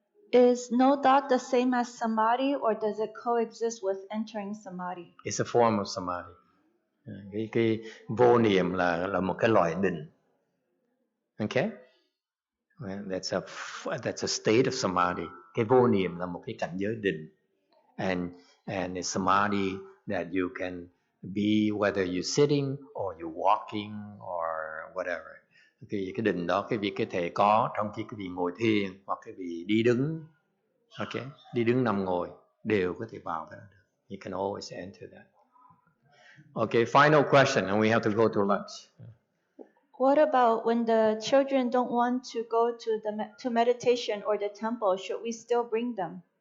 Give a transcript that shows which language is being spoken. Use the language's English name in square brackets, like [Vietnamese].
[English] Is no thought the same as samadhi, or does it coexist with entering samadhi? It's a form of samadhi. [Vietnamese] Cái vô niệm là một cái loại định. [English] Okay? That's a state of samadhi. [Vietnamese] Cái vô niệm là một cái cảnh giới định. [English] And it's samadhi that you can be whether you're sitting or you're walking or whatever. [Vietnamese] Cái định đó cái vị cái thể có trong khi cái vị ngồi thiền hoặc cái vị đi đứng, okay, đi đứng nằm ngồi đều có thể vào đó được. [English] You can always enter that. Okay, final question, and we have to go to lunch. What about when the children don't want to go to meditation or the temple? Should we still bring them?